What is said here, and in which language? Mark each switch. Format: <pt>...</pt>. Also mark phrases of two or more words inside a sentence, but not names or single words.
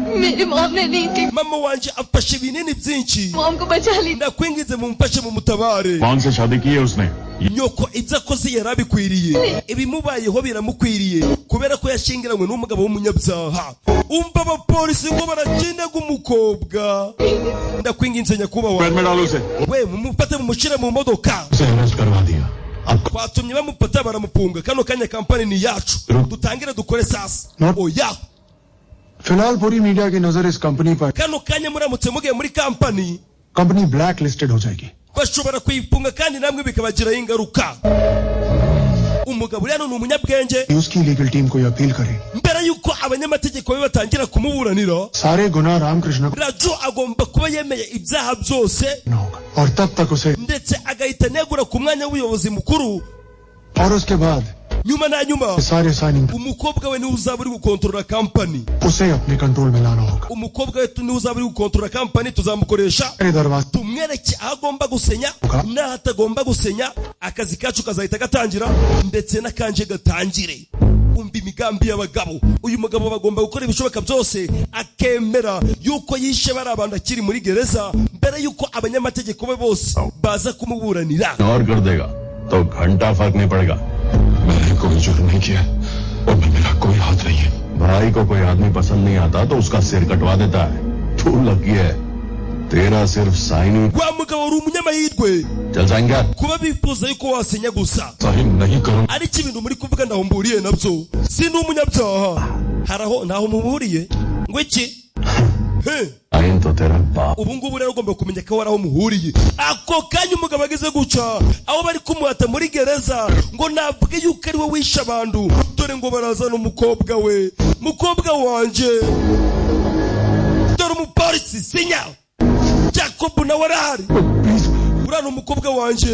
<rw>mama wanje afashe ibinini byinshi ndakwingize mumfashe mu mutabare nyoko ibyo akoze yarabikwiriye ibimubayeho biramukwiriye kubera ko yashingiranywe n'umugabo w'umunyabyaha umva abapolisi ngo barakindaga umukobwa ndakwinginze nyakubahwa we mumufate mumushire mu modoka twatumye bamufata baramupunga kano kanya kampani ni yacu dutangire dukore sasa oya</rw> <hi>फिलहाल पूरी मीडिया की नजर इस कंपनी पर</hi> <rw>kano kanya muramutse mugiye muri kampani</rw> <hi>कंपनी</hi> <en>black listed</en> <hi>हो जाएगी</hi> <rw>bashobora kuyifunga kandi namwe bikabagiraho ingaruka umugabo rero ni umunyabwenge</rw> <hi>उसकी</hi> <en>legal team</en> <hi>को अपील करें</hi> <rw>mbere yuko abanyamategeko be batangira kumuburanira</rw> <hi>सारे गुनाह रामकृष्ण को</hi> <rw>Raju agomba kuba yemeye ibyaha byose</rw> <hi>और तब तक उसे</hi> <rw>ndetse agahita negura ku mwanya w'ubuyobozi mukuru</rw> <hi>और उसके बाद</hi> <rw>nyuma na nyuma</rw> <hi>सारे साइनिंग</hi> <rw>umukobwa we niwe uzaba uri gukontorora kampani</rw> <hi>उसे अपने कंट्रोल में लाना होगा</hi> <rw>umukobwa we niwe uzaba uri gukontorora kampani tuzamukoresha tumwereke aho agomba gusenya n'aho atagomba gusenya akazi kacu kazahita gatangira ndetse n'akanje gatangire umva imigambi y'abagabo uyu mugabo bagomba gukora ibishoboka byose akemera yuko yishe bari abantu akiri muri gereza mbere yuko abanyamategeko be bose baza kumuburanira</rw> <hi>तो घंटा फर्क नहीं पड़ेगा मैंने कोई जुर्म नहीं किया और मेरा कोई हाथ नहीं है भाई को कोई आदमी पसंद नहीं आता तो उसका सिर कटवा देता है तू लगी है तेरा सिर्फ साइन</hi> <rw>wa mugabo uri umunyamahirwe</rw> <hi>चल जाएंगे</hi> <rw>kuba bifuza yuko wasenya gusa</rw> <hi>साइन नहीं करूं</hi> <rw>ariko ibintu muri kuvuga ndaho mburiye nabyo si n'umunyabyaha haraho ntaho muhuriye ngo iki</rw> <hi>साइन तो तेरा बाप</hi> <rw>ubu ngubu rero ugomba kumenya ko waraho muhuriye ako kanya umugabo ageze guca aho bari kumuhata muri gereza ngo navuge yuko ari we wishe abantu dore ngo barazana umukobwa we mukobwa wanje dore umupolisi sinya Jacob nawe arahari urana umukobwa wanje</rw>